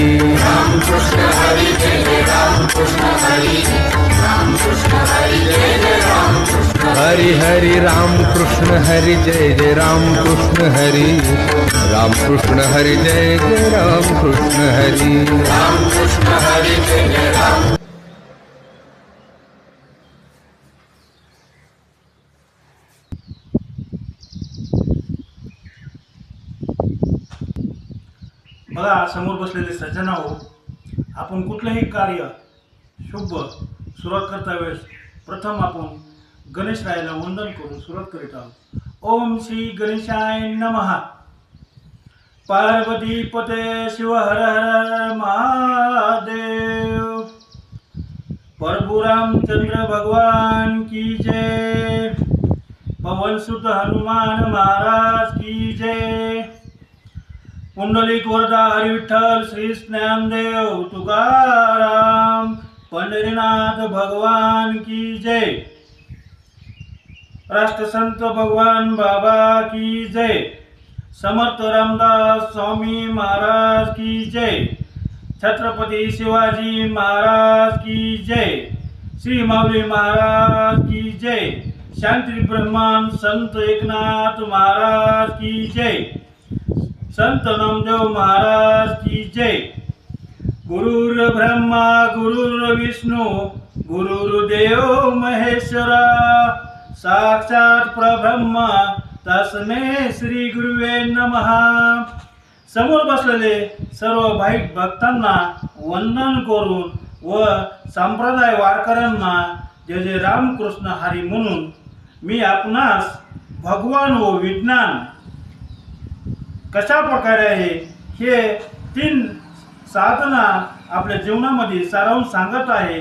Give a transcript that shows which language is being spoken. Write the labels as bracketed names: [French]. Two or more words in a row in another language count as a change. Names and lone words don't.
[Marathi] राम कृष्ण हरी जय जय राम कृष्ण हरी, राम कृष्ण हरी जय जय राम कृष्ण हरि हरि राम कृष्ण हरि जय जय राम कृष्ण हरि, राम कृष्ण हरि जय जय राम कृष्ण हरि, राम कृष्ण हरी जय जय राम बघा समोर बसलेले सज्जन हो, आपण कुठलंही कार्य शुभ सुरुवात करता वेळेस प्रथम आपण गणेशरायाला वंदन करून सुरुवात करीत आहोत. [Sanskrit] ओम श्री गणेशाय नमः. पार्वती पते शिव हर हर महादेव. [Hindi] प्रभु रामचंद्र भगवान की जय. पवन सुत हनुमान महाराज की जय. पुंडलिक वरदा हरी विठ्ठल श्री ज्ञानदेव तुकाराम पंढरीनाथ भगवान की जय. राष्ट्रसंत भगवान बाबा की जय. समर्थ रामदास स्वामी महाराज की जय. छत्रपती शिवाजी महाराज की जय. श्री माऊली महाराज की जय. शांती ब्रह्मान संत एकनाथ महाराज की जय. संत नामदेव महाराज की जय. [Sanskrit] गुरुर् ब्रह्मा गुरुर्विष्णू गुरुर्देव महेश्वरा साक्षात परब्रह्म तस्मै श्री गुरुवे नमः. [Marathi] समोर बसलेले सर्व भाविक भक्तांना वंदन करून व संप्रदाय वारकऱ्यांना जय जय रामकृष्ण हरी म्हणून मी आपणास भगवान व विज्ञान कशा प्रकारे आहे हे 3 साधना आपल्या जीवनामध्ये सारांश सांगत आहे.